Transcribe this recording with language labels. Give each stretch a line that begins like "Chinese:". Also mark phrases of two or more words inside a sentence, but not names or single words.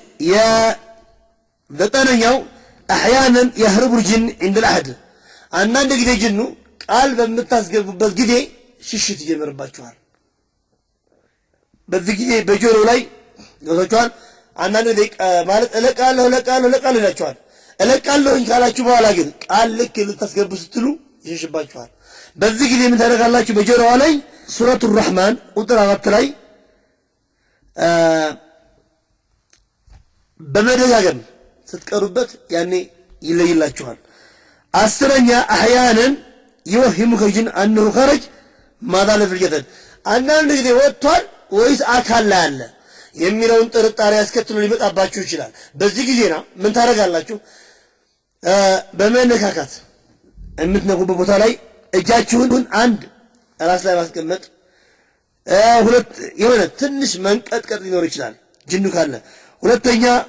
Amharic: የዘጠነኛው
Arabic: احيانا يهرب الجن عند الاحد
Amharic: አንዳንድ ጊዜ ጅኑ ቃል በመታስገቡበት ጊዜ ሽሽት ይጀምርባችኋል በዚህ ጊዜ በጆሮ ላይ ገብቷችኋል አንዳንድ ደቂቃ ማለት እለቃለሁ ይላችኋል እለቃለሁ ካላችሁ በኋላ ግን ቃል ልክ ልታስገቡ ስትሉ ይሸሽባችኋል በዚህ ጊዜ ምን ታደርጋላችሁ በጆሮዋ ላይ ሱረቱ الرحمن ቁጥር 4 ላይ በመደጋገም ስትቀሩበት ያኔ ይለይላችኋል አስረኛ
Arabic: احيانا يوهمك الجن انه خرج ما ضل في الجسد
Amharic: አንዳንድ ጊዜ ወጥቷል ወይስ አካል ላይ አለ የሚለውን ጥርጣሬ ያስከትሉ ሊመጣባችሁ ይችላል በዚህ ጊዜና ምን ታረጋላችሁ በመነካካት የምትነኩበት ቦታ ላይ እጃችሁን አንድ ራስ ላይ ማስቀመጥ ሁለት የሆነ ትንሽ መንቀጥቀጥ ሊኖር ይችላል ጅኑ ካለ ሁለተኛ